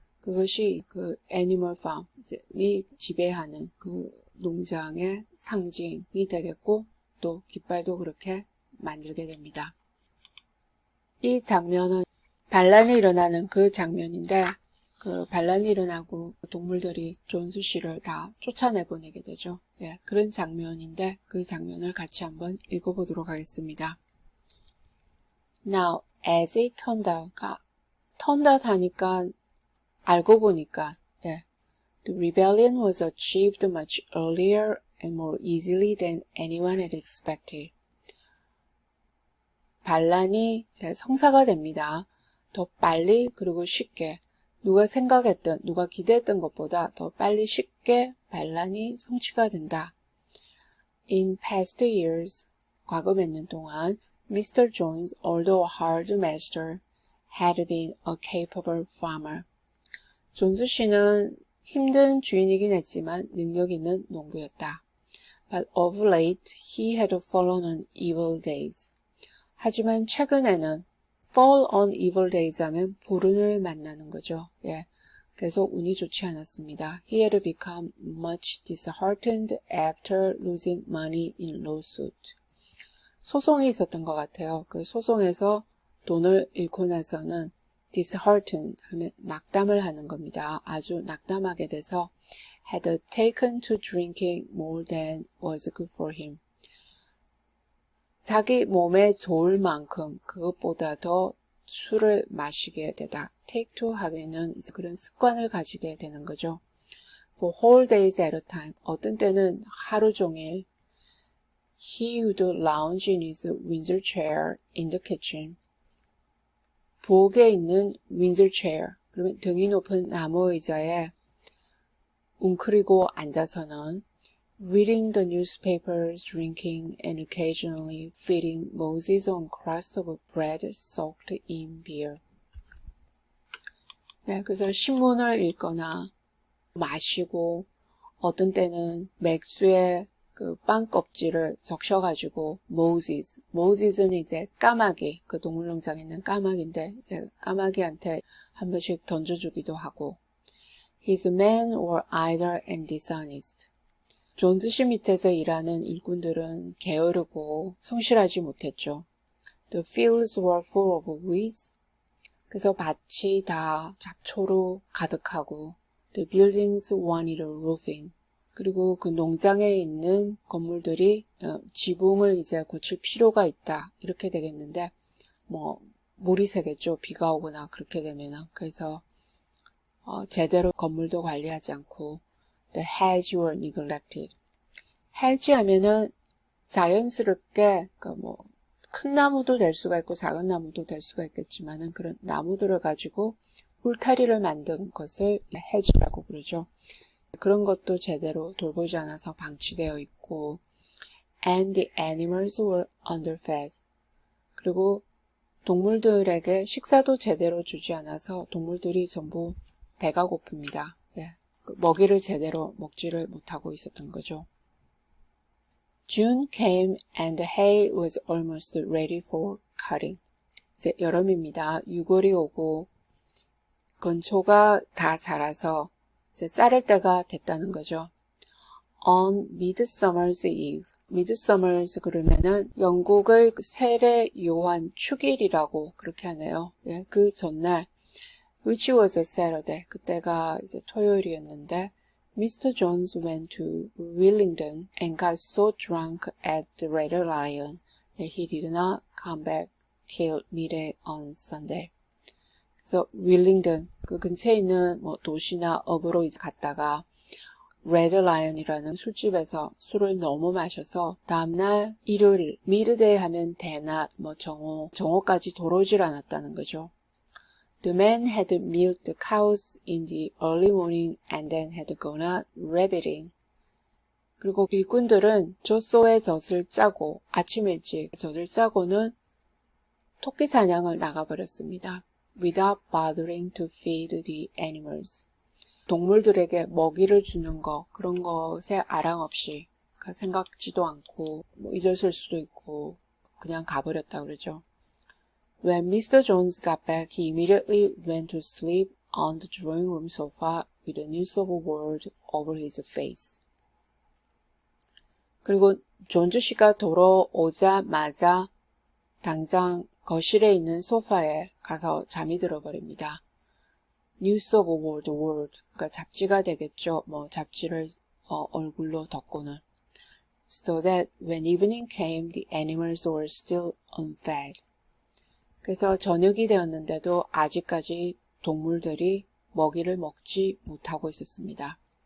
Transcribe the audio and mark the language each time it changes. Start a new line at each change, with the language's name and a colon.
Korean: 그것이 그 애니멀 팜이 지배하는 그 농장의 상징이 되겠고 또 깃발도 그렇게 만들게 됩니다. 이 장면은 반란이 일어나는 그 장면인데 그 반란이 일어나고 동물들이 존스 씨를 다 쫓아내보내게 되죠. 예, 그런 장면인데 그 장면을 같이 한번 읽어보도록 하겠습니다.
English: Now, as it turned out
Korean: 하니까 알고 보니까 예,
English: the rebellion was achieved much earlier and more easily than anyone had expected.
Korean: 반란이 성사가 됩니다. 더 빨리 그리고 쉽게 누가 생각했던, 누가 기대했던 것보다 더 빨리 쉽게 반란이 성취가 된다.
English: In past years,
Korean: 과거 몇 년 동안
English: Mr. Jones, although a hard master, had been a capable farmer.
Korean: 존스 씨는 힘든 주인이긴 했지만 능력 있는 농부였다.
English: But of late, he had fallen on evil days.
Korean: 하지만 최근에는
English: fall on evil days
Korean: 하면 불운을 만나는 거죠. 예. 그래서 운이 좋지 않았습니다.
English: He had become much disheartened after losing money in lawsuit.
Korean: 소송이 있었던 것 같아요. 그 소송에서 돈을 잃고 나서는 disheartened 하면 낙담을 하는 겁니다. 아주 낙담하게 돼서
English: had taken to drinking more than was good for him.
Korean: 자기 몸에 좋을 만큼 그것보다 더 술을 마시게 되다. take to 하기는 이제 그런 습관을 가지게 되는 거죠.
English: For whole days at a time.
Korean: 어떤 때는 하루 종일
English: he would lounge in his Windsor chair in the kitchen.
Korean: 부엌에 있는 Windsor chair. 그러면 등이 높은 나무 의자에 웅크리고 앉아서는
English: reading the newspapers, drinking, and occasionally feeding Moses on crust of bread soaked in beer.
Korean: 네, 그래서 신문을 읽거나 마시고 어떤 때는 맥주에 그 빵 껍질을 적셔가지고 Moses는 이제 까마귀, 그 동물농장에 있는 까마귀인데 이제 까마귀한테 한 번씩 던져주기도 하고
English: His men were idle and dishonest.
Korean: 존스시 밑에서 일하는 일꾼들은 게으르고 성실하지 못했죠.
English: The fields were full of weeds.
Korean: 그래서 밭이 다 잡초로 가득하고
English: The buildings wanted roofing.
Korean: 그리고 그 농장에 있는 건물들이 지붕을 이제 고칠 필요가 있다. 이렇게 되겠는데 뭐 물이 새겠죠. 비가 오거나 그렇게 되면은. 그래서 제대로 건물도 관리하지 않고
English: The hedge were neglected.
Korean: hedge 하면은 자연스럽게 큰 나무도 될 수가 있고 작은 나무도 될 수가 있겠지만은 그런 나무들을 가지고 울타리를 만든 것을 hedge라고 부르죠. 그런 것도 제대로 돌보지 않아서 방치되어 있고
English: and the animals were underfed.
Korean: 그리고 동물들에게 식사도 제대로 주지 않아서 동물들이 전부 배가 고픕니다. 예, 먹이를 제대로 먹지를 못하고 있었던 거죠.
English: June came and the hay was almost ready for cutting.
Korean: 이제 여름입니다. 6월이 오고 건초가 다 자라서 이제 자를 때가 됐다는 거죠.
English: On Midsummer's Eve.
Korean: Midsummer's 그러면은 영국의 세례 요한 축일이라고 그렇게 하네요. 예, 그 전날
English: which was a Saturday.
Korean: 그때가 이제 토요일이었는데 Mr.
English: Jones went to Willingdon and got so drunk at the Red Lion that he did not come back till midday on Sunday.
Korean: 그래서 윌링던 그 근처에 있는 뭐 도시나 업으로 이제 갔다가 레드 라이언이라는 술집에서 술을 너무 마셔서 다음날 일요일 미드데이 하면 대낮 뭐 정오까지 돌아오질 않았다는 거죠.
English: The man had milked the cows in the early morning and then had gone out rabbiting.
Korean: 그리고 일꾼들은 젖소의 젖을 짜고 아침 일찍 젖을 짜고는 토끼 사냥을 나가버렸습니다.
English: Without bothering to feed the animals.
Korean: 동물들에게 먹이를 주는 거 그런 것에 아랑 없이 생각지도 않고 뭐 잊었을 수도 있고 그냥 가버렸다 그러죠.
English: When Mr. Jones got back, he immediately went to sleep on the drawing room sofa with the news of the world over his face.
Korean: 그리고 존즈 씨가 돌아오자마자 당장 거실에 있는 소파에 가서 잠이 들어버립니다.
English: News of the world.
Korean: 그러니까 잡지가 되겠죠. 뭐 잡지를 얼굴로 덮고는.
English: So that when evening came, the animals were still unfed.
Korean: 그래서 저녁이 되었는데도 아직까지 동물들이 먹이를 먹지 못하고 있었습니다.